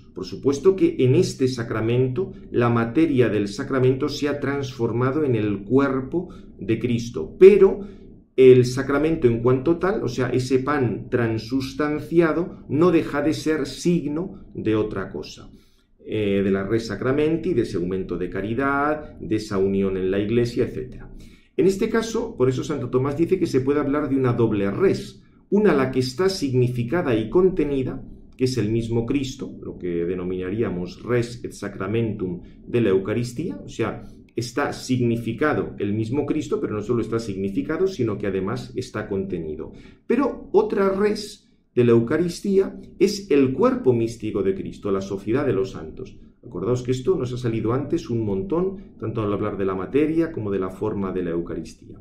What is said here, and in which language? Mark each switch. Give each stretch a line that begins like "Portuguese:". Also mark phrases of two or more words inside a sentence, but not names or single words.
Spanish: Por supuesto que en este sacramento, la materia del sacramento se ha transformado en el cuerpo de Cristo, pero el sacramento en cuanto tal, o sea, ese pan transustanciado, no deja de ser signo de otra cosa. De la
Latin: res sacramenti,
Spanish: de ese aumento de caridad, de esa unión en la Iglesia, etc. En este caso, por eso Santo Tomás dice que se puede hablar de una doble res, una la que está significada y contenida, que es el mismo Cristo, lo que denominaríamos
Latin: res et sacramentum
Spanish: de la Eucaristía, o sea, está significado el mismo Cristo, pero no solo está significado, sino que además está contenido. Pero otra res de la Eucaristía es el cuerpo místico de Cristo, la sociedad de los santos. Acordaos que esto nos ha salido antes un montón, tanto al hablar de la materia como de la forma de la Eucaristía.